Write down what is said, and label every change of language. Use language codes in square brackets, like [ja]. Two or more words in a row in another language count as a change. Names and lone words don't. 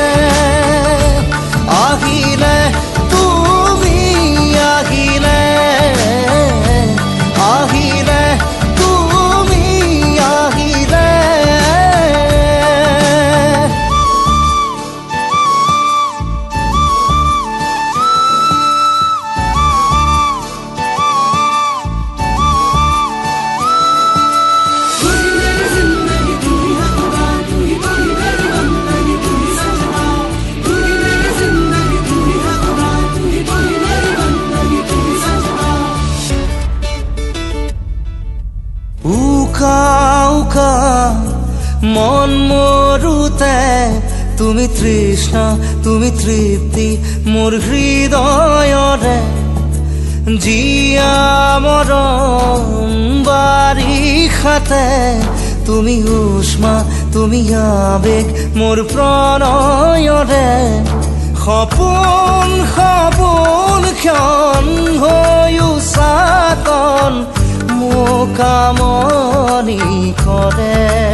[as] আহিলে তুমি আহিলে আহিলে তুমি আহিলে। [hi] तू ही मेरी जिंदगी तू ही है खुदा, तू ही मेरी बंदगी, तू ही सजना। तू ही मेरी जिंदगी तू ही है खुदा, तू ही मेरी बंदगी, तू ही सजना। [as] উকা উকা মন মৰুতে তুমি তৃষ্ণা তুমি তৃপ্তি মোৰ হৃদয়ৰে জিয়া মৰম বাৰিষাতে তুমি উষ্মা তুমি আবেগ মোৰ প্ৰণয়ৰে সপোন সপোন ক্ষণ হৈও চাতন মোকামনি কৰে।